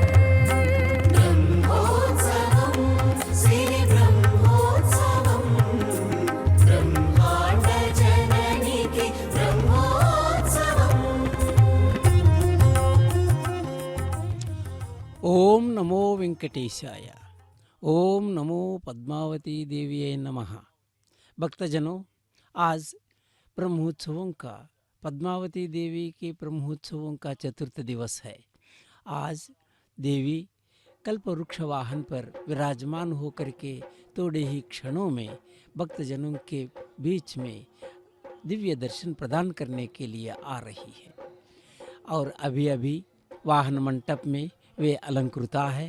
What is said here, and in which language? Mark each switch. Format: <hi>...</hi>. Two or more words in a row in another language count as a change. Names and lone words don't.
<te>బ్రహ్మోత్సవం సిరి బ్రహ్మోత్సవం బ్రహ్మాండ జననికి బ్రహ్మోత్సవం</te> <sa>ఓం నమో వెంకటేశాయ ओम नमो पद्मावती देवी नमः।</sa> <hi>भक्तजनों, आज ब्रह्मोत्सवों का पद्मावती देवी के ब्रह्मोत्सवों का चतुर्थ दिवस है। आज देवी कल्पवृक्ष वाहन पर विराजमान होकर के थोड़े ही क्षणों में भक्तजनों के बीच में दिव्य दर्शन प्रदान करने के लिए आ रही है और अभी अभी वाहन मंडप में वे अलंकृता है।</hi>